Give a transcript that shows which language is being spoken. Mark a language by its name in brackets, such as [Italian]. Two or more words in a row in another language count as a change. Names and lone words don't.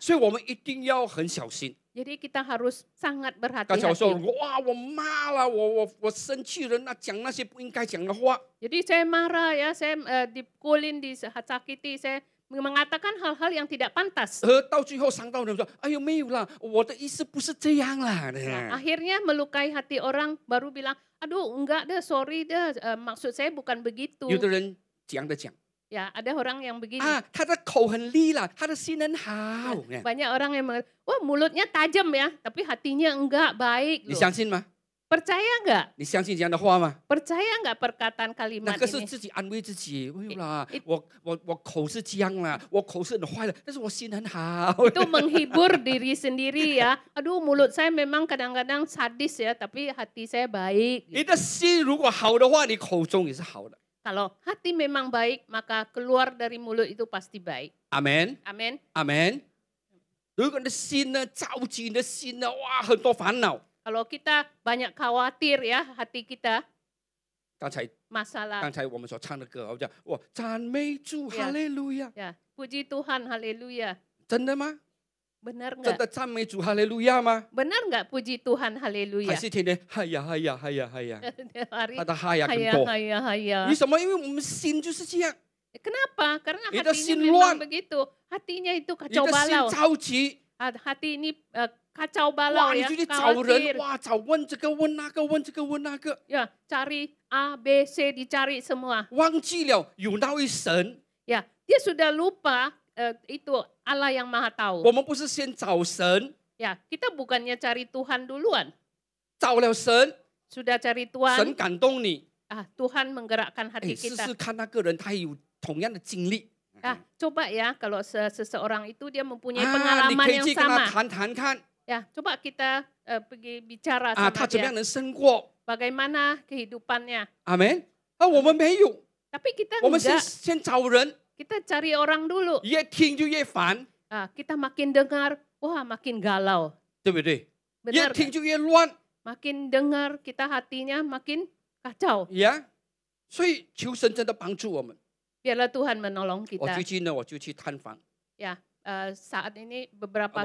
[Chinese] 所以我们一定要很小心。 [Indonesian] Jadi kita harus sangat [Chinese] 刚才我说， [Indonesian] berhati-hati. [Chinese] 哇，我骂了，我生气了，那讲那些不应该讲的话。 [Indonesian] Jadi saya marah ya, saya dipukulin, disakiti, saya mengatakan hal-hal yang tidak pantas. [Chinese] 到最后伤到人说，哎呦没有啦，我的意思不是这样啦。 [Indonesian] Akhirnya melukai hati orang, baru bilang, aduh enggak deh, sorry deh, maksud saya bukan begitu. [Chinese] 有的人讲的讲 [Indonesian] Ya, ada orang yang begini. [Chinese] 啊，他的口很利啦，他的心很好。 [Indonesian] Banyak orang yang mengatakan, wah mulutnya tajam ya, tapi hatinya enggak baik [Chinese] 你 [Indonesian] loh. [Chinese] 相信吗？ [Indonesian] Percaya enggak? [Chinese] 你相信这样的话吗？ [Indonesian] Percaya enggak perkataan [Chinese] 那 [Indonesian] kalimat [Chinese] 个是 [Indonesian] ini? [Chinese] 自己安慰自己，没有啦 [Indonesian] It-， [Chinese] 我口是这样啦，我口是很坏的，但是我心很好。 [Indonesian] Itu menghibur diri sendiri ya. Aduh mulut saya memang kadang-kadang sadis ya, tapi hati saya baik. [Chinese] 你的心如果好的话，你口中也是好的。 [Indonesian] Kalau hati memang baik, maka keluar dari mulut itu pasti baik. [Chinese] 阿门， [Indonesian] Amin. [Chinese] 阿门。如果你的心呢着急，你的心呢哇很多烦恼。 [Indonesian] Kalau kita banyak khawatir ya, hati kita [Chinese] 刚才 [Indonesian] masalah. [Chinese] 我们所唱的歌，我讲哇赞美主， [Indonesian] Yeah. [Chinese] 哈利路亚， [Indonesian] Ya, puji Tuhan, haleluya. [Chinese] 真的吗？ [Indonesian] Benar [Chinese] 真 [Indonesian] enggak? [Chinese] 的赞美主，哈利路亚吗？ [Indonesian] Benar enggak puji Tuhan, [Chinese] 还 [Indonesian] haleluya? [Chinese] 是天天嗨呀嗨呀嗨呀嗨呀？ [Indonesian] Tiap hari [Chinese] 他的嗨呀更 haya 多。 haya haya. 为什么？因为我们心就是这样， [Indonesian] Kenapa? Karena Itu hatinya [Chinese] sin [Indonesian] memang [Chinese] luan. [Indonesian] begitu. Hatinya itu [Chinese] 你 [Indonesian] kacau [Chinese] 的心 [Indonesian] balau. [Chinese] 着急， [Indonesian] Hati ini kacau [Chinese] 哇， [Indonesian] balau [Chinese] 你 [Indonesian] ya, [Chinese] 就去找人， [Indonesian] khawatir. [Chinese] 哇，找问这个问那个，问这个问那个， [Indonesian] Ya, cari A, B, C, dicari semua. [Chinese] 忘记了有那位神。 [Indonesian] Ya, dia sudah lupa itu Allah yang Maha [Chinese] 我 [Indonesian] Tahu. [Chinese] 们不是先找神， [Indonesian] Ya, kita bukannya cari Tuhan duluan. [Chinese] 找了神， [Indonesian] Sudah cari [Chinese] 神 [Indonesian] Tuhan, [Chinese] 感动你， [Indonesian] Tuhan menggerakkan [Chinese] 哎， [Indonesian] hati [Chinese] 试 [Indonesian] kita. [Chinese] 试看那个人他有同样的经历。 [Indonesian] Coba ya kalau seseorang itu dia mempunyai [Chinese] 啊，你 [Indonesian] pengalaman [Chinese] 可以 [Indonesian] yang [Chinese] 去跟他 [Indonesian] sama. [Chinese] 谈谈看 [Indonesian] Ya, coba kita pergi bicara [Chinese] 啊， [Indonesian] sama [Chinese] 他怎么 [Indonesian] dia. [Chinese] 样能胜过？ [Indonesian] Bagaimana kehidupannya. [Chinese] 阿门。啊，我们没有， [Indonesian] Tapi kita [Chinese] 我们先 [Indonesian] enggak. [Chinese] 先找人， [Indonesian] Kita cari orang dulu. [Chinese] 越听就越烦， [Indonesian] Kita makin dengar, wah makin galau. [Chinese] 对不对？越 [Indonesian] Benar [Chinese] 听 [Indonesian] nggak? [Chinese] 就越乱 [Indonesian] Makin dengar, kita hatinya makin kacau. [Chinese] 呀。所以求神真的帮助我们。 [Indonesian] Biarlah Tuhan menolong [Chinese] 我 [Indonesian] kita. [Chinese] 最近呢，我就去探访， [Indonesian] Ya, saat ini beberapa